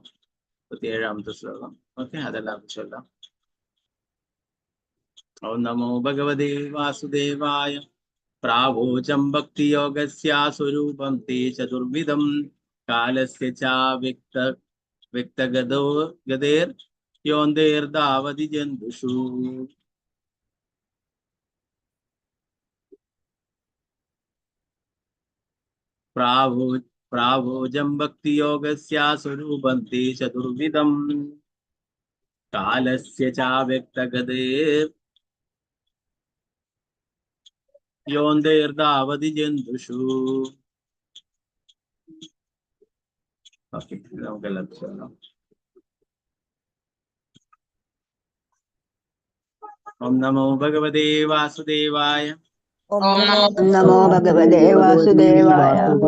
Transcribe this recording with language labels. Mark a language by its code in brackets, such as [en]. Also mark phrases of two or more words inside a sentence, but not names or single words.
[ml] 37-ാമത്തെ ശ്ലോകം. ഓക്കെ, അതെല്ലാം ചൊല്ലാം. [sa] ഓം നമോ ഭഗവതേ വാസുദേവായ. പ്രാവോചം ഭക്തിയോഗസ്യ സ്വരൂപം തേ ചതുർവിധം കാലസ്യ ച വ്യക്തഗതോ ഗതേർ योऽन्तर्धावति जन्तुषु प्रावोजं भक्तियोगस्य स्वरूपं ते चतुर्विधम् कालस्य चाव्यक्तगतेर् योऽन्तर्धावति जन्तुषु. [ml] ഓക്കെ, നമുക്ക് എല്ലാവർക്കും [sa] ഓം നമോ ഭഗവതേ വാസുദേവായ. ഓം നമോ ഭഗവതേ വാസുദേവായ.